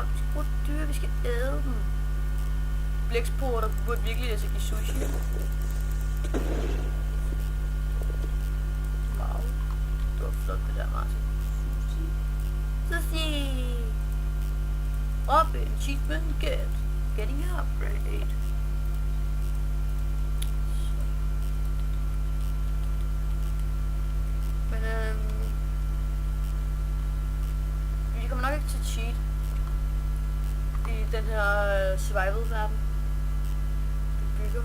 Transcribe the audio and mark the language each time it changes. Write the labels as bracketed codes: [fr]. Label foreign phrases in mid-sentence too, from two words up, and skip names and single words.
[da] Vi skal bruge dyr, vi skal æde dem. Blæksprutter burde virkelig læse i sushi. Wow. Det var flot det der, Martin. Sushi! Robin, [en] achievement get. Getting an upgrade. [da] Men vi kommer nok ikke til at cheat i den her survival-verden. Vi bygger.